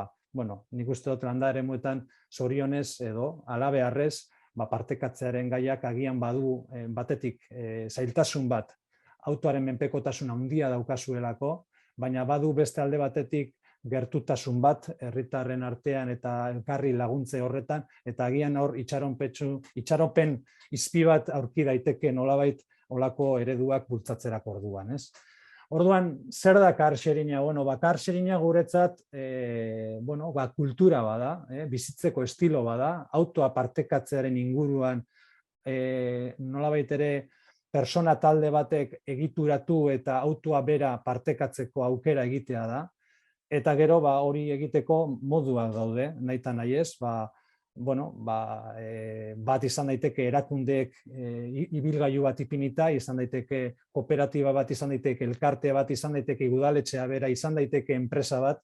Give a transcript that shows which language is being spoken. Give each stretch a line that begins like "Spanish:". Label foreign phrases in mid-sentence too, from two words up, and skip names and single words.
Basque: Nik uste dut landa eremuetan zorionez edo alabeharrez partekatzearen gaiak agian badu batetik zailtasun bat autoaren menpekotasun handia daukazuelako, baina badu beste alde batetik gertutasun bat herritarren artean eta elkarri laguntze horretan, eta agian hor itxaropen izpi bat aurki daiteke nolabait olako ereduak bultzatzerako orduan. Orduan, zer da
English: car sharinga? Car sharinga
Basque: guretzat kultura bada, bizitzeko estilo bada, autoa partekatzearen inguruan nolabait ere persona talde batek egituratu eta autoa bera partekatzeko aukera egitea da. Eta gero hori egiteko moduak daude, nahita nahi ez, bat izan daiteke erakundeek ibilgailu bat ipinita, izan daiteke kooperatiba bat, izan daiteke elkarte bat, izan daiteke udaletxea bera, izan daiteke enpresa bat.